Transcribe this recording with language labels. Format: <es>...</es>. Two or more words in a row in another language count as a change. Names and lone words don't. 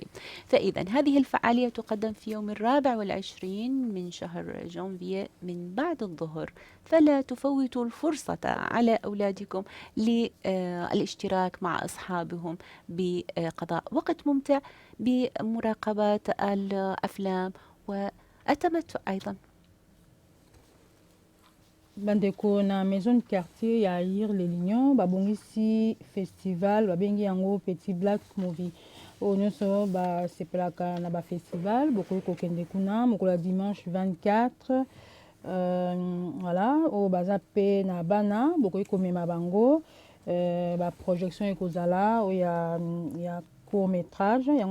<ar>فإذا هذه الفعالية تقدم في يوم 24 من شهر جانفي من بعد الظهر، فلا تفوتوا الفرصة على أولادكم للاشتراك مع أصحابهم بقضاء وقت ممتع بمراقبة الأفلام والتمتع أيضا.</ar> <ln>Bandeko na</ln> <fr>maison de quartier</fr> <ln>ya Ir les Lignons babongisi festival babengi yango Petit Black Movie oyo nyonso basepelaka na bafestival bokoki kokende kuna mokolo ya dimanche 24 voilà oyo baza mpe na bana bokoki komema bango baprojection ekozala oyo ya</ln> <fr>court métrage</fr> <ln>yango</ln>